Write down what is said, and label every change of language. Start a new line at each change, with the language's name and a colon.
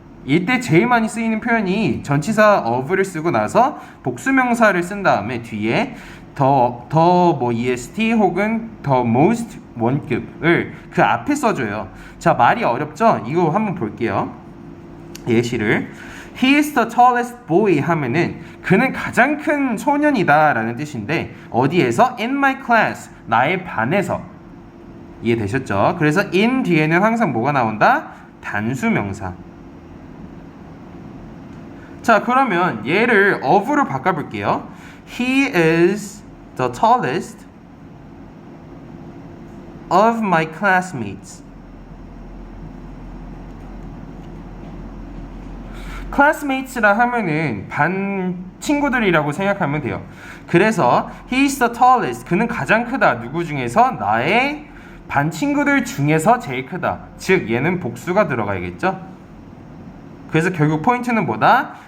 Korean: 이때 제일 많이 쓰이는 표현이 전치사 of를 쓰고 나서 복수명사를 쓴 다음에 뒤에 뭐 est 혹은 the most 원급을 그 앞에 써줘요. 자, 말이 어렵죠? 이거 한번 볼게요. 예시를
English: He is the tallest boy
Korean: 하면은 그는 가장 큰 소년이다 라는 뜻인데 어디에서?
English: In my class,
Korean: 나의 반에서. 이해되셨죠? 그래서 in 뒤에는 항상 뭐가 나온다? 단수명사. 자, 그러면 얘를 of로 바꿔볼게요.
English: He is the tallest of my classmates.
Korean: classmates라 하면은 반 친구들이라고 생각하면 돼요. 그래서
English: he is the tallest,
Korean: 그는 가장 크다. 누구 중에서? 나의 반 친구들 중에서 제일 크다. 즉 얘는 복수가 들어가야겠죠. 그래서 결국 포인트는 뭐다?